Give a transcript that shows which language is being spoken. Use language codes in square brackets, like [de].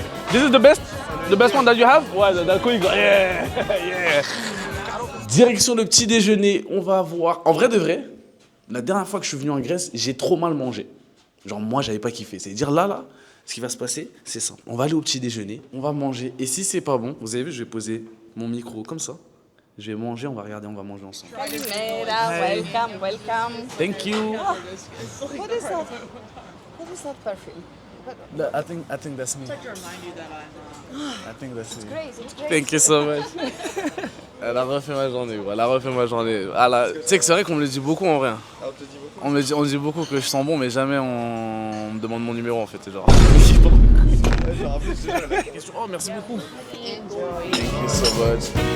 [en] This is the best one that you have? [fr] Ouais, d'accord, [en] yeah! Yeah! [fr] Direction le petit déjeuner, on va voir. En vrai de vrai, la dernière fois que je suis venu en Grèce, j'ai trop mal mangé. Genre moi, j'avais pas kiffé. C'est-à-dire là, ce qui va se passer, c'est simple. On va aller au petit déjeuner, on va manger. Et si c'est pas bon, vous avez vu, je vais poser mon micro comme ça. Je vais manger, on va regarder, on va manger ensemble. [en] Welcome. Thank you. What is that? What is that perfume? I think that's me. I think that's me. Great, it's great. Thank you so much. [fr] Elle a refait ma journée, elle a refait ma journée. Ah là, tu sais que c'est vrai qu'on me le dit beaucoup en vrai. Ah, on te dit beaucoup. On dit beaucoup que je sens bon, mais jamais on me demande mon numéro en fait. C'est genre. [en] Oh, [fr] merci beaucoup. [en] Thank you so much.